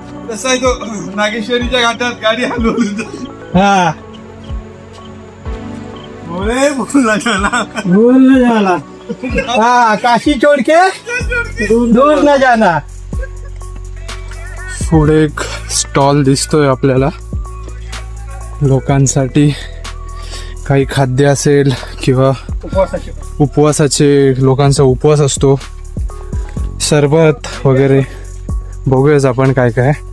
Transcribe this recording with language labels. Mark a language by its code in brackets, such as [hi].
[mr] तसा आहे तो, नागेश्वरीच्या घाटात गाडी हलवली. हा बोलला [hi] जाना, हाँ काशी छोड़ के दूर न जाना. [mr] पुढे एक स्टॉल दिसतोय आपल्याला, लोकांसाठी काही खाद्य असेल किंवा उपवासाचे, लोकांचा उपवास असतो, सरबत वगैरे. बघूयाच आपण काय काय.